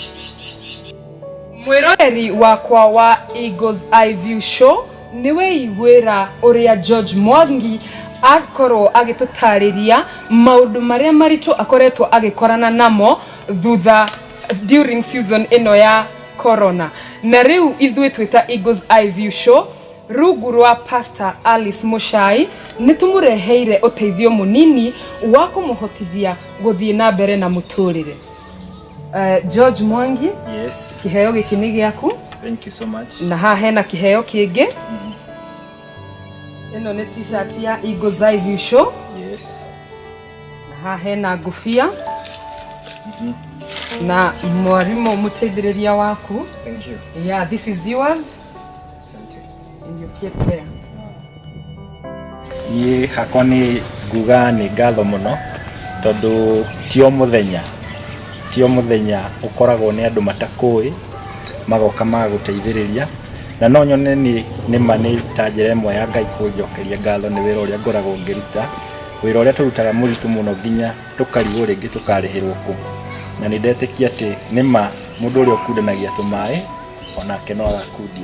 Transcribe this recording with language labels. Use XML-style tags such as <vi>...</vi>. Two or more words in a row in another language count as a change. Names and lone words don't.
<ki>Mwĩroreri wakwa wa Eagles Eye View Show niwe igwĩra ũrĩa George Mwangi akorwo agĩtũtarĩria maũndũ marĩa maritũ akoretwo agĩkorana namo thutha</ki> <en>during season</en> <ki>ĩno ya corona na rĩu ithuĩ twĩta Eagles Eye View Show rungu rwa Pastor Alice Mushai nĩ tũmũreheire ũteithio mũnini wa kũmũhotithia gũthiĩ na mbere na mũtũrĩre. George Mwangi, yes, kĩheo gĩkĩ nĩ gĩaku.</ki> <en>Thank you so much.</en> <ki>Na haha hena kĩheo kĩngĩ. Ĩno nĩ t-shirt ya Eagles Eye View Show. Yes. Na haha hena ngũbia. Na mwarimũ mũteithĩrĩria waku.</ki> <en>Thank you. Yeah, this is yours. Asante. And you keep there.</en> <ki>Niĩ hakwa nĩ nguga nĩ ngatho mũno tondũ ti o mũthenya ũkoragwo nĩ andũ matakũĩ magoka magũteithĩrĩria na no nyone nĩ ma nĩ ta njĩra ĩmwe ya Ngai kũnjokeria ngatho nĩ wĩra ũrĩa ngoragwo ngĩruta wĩra ũrĩa tũrutaga mũritũ mũno nginya tũkarigwo rĩngĩ tũkarĩhĩrwo kũ na nĩ ndetĩkia atĩ nĩ ma mũndũ ũrĩa ũkundanagia tũmaĩ onake no agakundio.</ki>